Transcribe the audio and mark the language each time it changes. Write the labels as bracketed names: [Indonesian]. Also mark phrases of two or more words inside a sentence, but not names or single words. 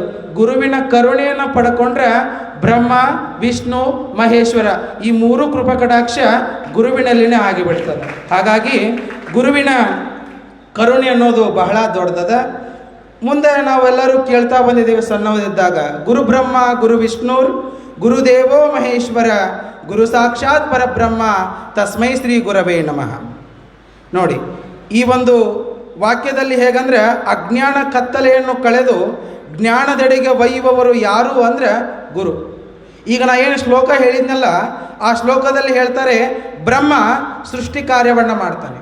[Kannada] ಗುರುವಿನ ಕರುಣೆಯನ್ನು ಪಡ್ಕೊಂಡ್ರೆ ಬ್ರಹ್ಮ, ವಿಷ್ಣು, ಮಹೇಶ್ವರ ಈ 3 ಕೃಪಕಟಾಕ್ಷ ಗುರುವಿನಲ್ಲಿನೇ ಆಗಿಬಿಡ್ತದೆ. ಹಾಗಾಗಿ ಗುರುವಿನ ಕರುಣೆ ಅನ್ನೋದು ಬಹಳ ದೊಡ್ಡದ. ಮುಂದೆ ನಾವೆಲ್ಲರೂ ಕೇಳ್ತಾ ಬಂದಿದ್ದೇವೆ ಸಣ್ಣವರಿದ್ದಾಗ, [Sanskrit] ಗುರು ಬ್ರಹ್ಮ ಗುರು ವಿಷ್ಣುರ್ ಗುರುದೇವೋ ಮಹೇಶ್ವರ ಗುರು ಸಾಕ್ಷಾತ್ ಪರಬ್ರಹ್ಮ ತಸ್ಮೈ ಶ್ರೀ ಗುರವೇ ನಮಃ. [Kannada] ನೋಡಿ, ಈ ಒಂದು ವಾಕ್ಯದಲ್ಲಿ ಹೇಗಂದ್ರೆ, ಅಜ್ಞಾನ ಕತ್ತಲೆಯನ್ನು ಕಳೆದು ಜ್ಞಾನದೆಡೆಗೆ ಒಯ್ಯುವವರು ಯಾರು ಅಂದರೆ ಗುರು. ಈಗ ನಾ ಏನು ಶ್ಲೋಕ ಹೇಳಿದ್ನಲ್ಲ, ಆ ಶ್ಲೋಕದಲ್ಲಿ ಹೇಳ್ತಾರೆ, ಬ್ರಹ್ಮ ಸೃಷ್ಟಿ ಕಾರ್ಯವನ್ನು ಮಾಡ್ತಾನೆ.